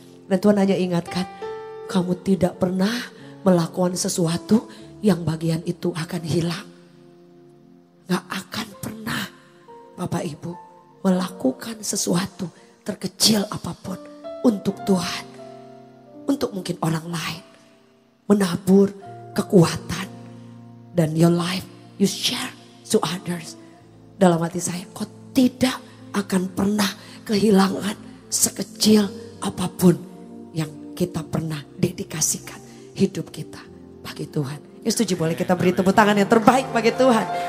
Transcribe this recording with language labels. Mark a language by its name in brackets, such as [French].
[Indonesian] Dan Tuhan hanya ingatkan, kamu tidak pernah melakukan sesuatu yang bagian itu akan hilang. Gak akan pernah Bapak Ibu melakukan sesuatu terkecil apapun untuk Tuhan. Untuk mungkin orang lain. Menabur kekuatan. [English] Dan your life you share to others. [Indonesian] Dalam hati saya, kau tidak akan pernah kehilangan sekecil apapun yang kita pernah dedikasikan hidup kita bagi Tuhan. Ya setuju, boleh kita beri tepuk tangan yang terbaik bagi Tuhan.